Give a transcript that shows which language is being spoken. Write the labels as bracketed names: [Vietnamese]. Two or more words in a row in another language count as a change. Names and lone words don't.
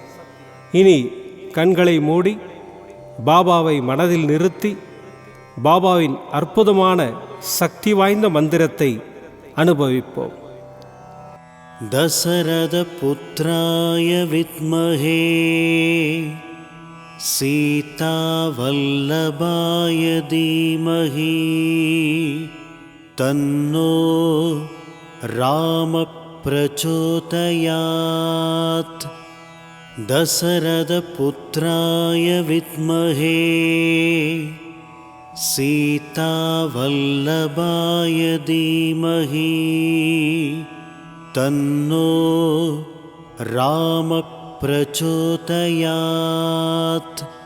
[Tamil] இனி கண்களை மூடி பாபாவை மனதில் நிறுத்தி பாபாவின் அற்புதமான சக்தி வாய்ந்த மந்திரத்தை அனுபவிப்போம். [Sanskrit] दशरथ पुत्राय विद्महे सीतावल्लभाय धीमहि तन्नो रामः प्रचोदयात्। दशरथपुत्राय विद्महे सीतावल्लभाय धीमहि तन्नो रामः प्रचोदयात्।